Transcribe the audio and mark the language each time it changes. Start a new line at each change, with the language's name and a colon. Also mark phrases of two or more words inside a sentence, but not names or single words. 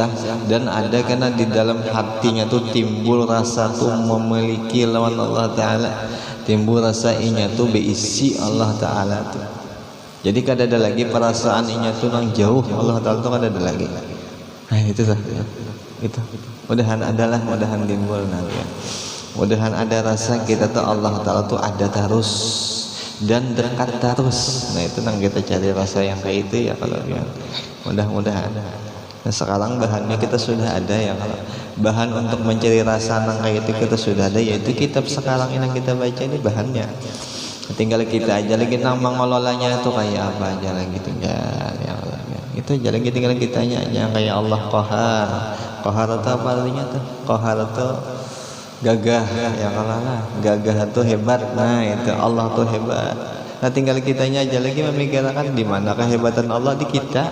Banjar: Dan ada karena di dalam hatinya tuh timbul rasa tuh memiliki lawan Allah Ta'ala, timbul rasa inya tuh beisi Allah Ta'ala tuh. Jadi kada ada lagi perasaan inya tuh nang jauh Allah Ta'ala tuh kada ada lagi. Nah itu lah itu. Mudahan adalah, mudahan timbul nanti. Mudahan ada rasa kita tuh Allah Ta'ala tuh ada terus dan dekat terus. Nah itu nang kita cari rasa yang kayak itu ya kalau ya. Mudah-mudahan.
Indonesian: Nah sekarang bahannya kita sudah ada ya, kalau bahan untuk mencari rasa nang kayak itu kita sudah ada, yaitu kitab sekarang ini yang kita baca ini bahannya.
Banjar: Tinggal kita aja lagi nang mengelolanya itu kayak apa aja lagi tinggal ya Allah ya. Itu aja lagi tinggal kitanya aja kayak Allah Qahar. Qahar itu apa artinya tuh? Qahar itu gagah ya kalau lah, gagah itu hebat. Nah itu Allah tuh hebat.
Indonesian: Nah tinggal kitanya aja lagi memikirkan di mana kehebatan Allah di kita.